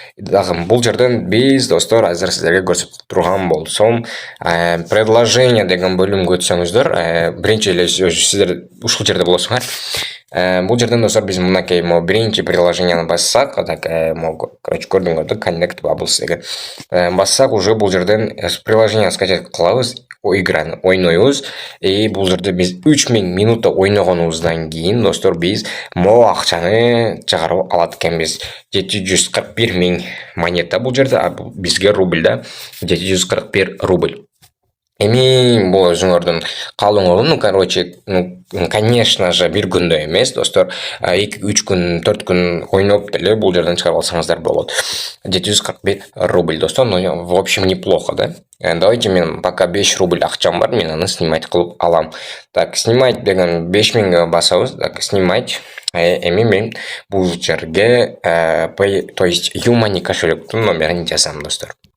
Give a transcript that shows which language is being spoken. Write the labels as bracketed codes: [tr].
[ky] Дагы бул жерден биз, достор, азыр сиздерге көрсөтүп турган болсом, предложение деген бөлүмгө өтсөңүздөр, биринчи эле сиздер ушул жерде болосуңар. Бул жерден, достор, биз мынакей биринчи приложенияны бассак, короче, көрдүңөрдү, Connect Bubbles деген. Бассак, уже бул жерден приложение скачать кылабыз, играны ойнойбуз. Бул жерде биз 3000 минута ойногонубуздан кийин, достор, биз могу акчаны чыгарып алат экенбиз. 741 миң монета бул жерде, а бизге рубль да 741 рубль. Эми бул өзүңөрдүн каалооңор, ну короче, конечно же бир күндө эмес достор, 2-3 күн 4 күн ойноп деле бул жерден чыгарып алсаңыздар болот. [ru] 745 рубль достор, ну в общем неплохо, да? [ky] Давайте мен пока 5 рубль акчам бар, мен аны снимать кылып алам. Так, снимать деген 5000ге басабыз, так, снимать. Эми мен бул жерге, то есть Юмани кошелектин номерин жазам достор.